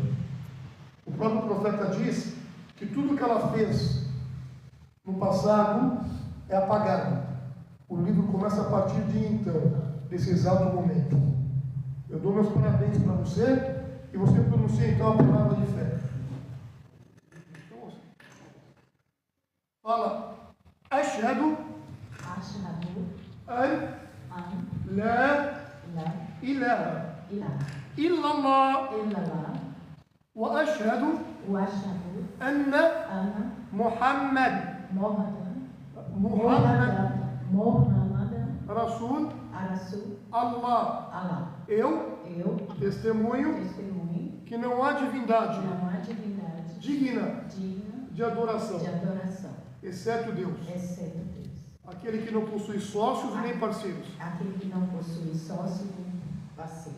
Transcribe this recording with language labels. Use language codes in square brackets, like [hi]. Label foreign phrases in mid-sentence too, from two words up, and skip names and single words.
[pt] O próprio profeta diz que tudo que ela fez no passado é apagado. O livro começa a partir de então, desse exato momento. Eu dou meus parabéns para você e você pronuncia então a palavra de fé. Então, fala: [ar] أشهد أن لا إله إلا الله وأشهد أن محمد رسول, Arasul, Allah. Allah. [pt] Eu Eu testemunho testemunho que não há divindade que não há divindade digna digna de adoração, de adoração, exceto Deus, exceto Deus. aquele que não possui sócios e nem parceiros. Aquele que não possui sócio nem parceiros.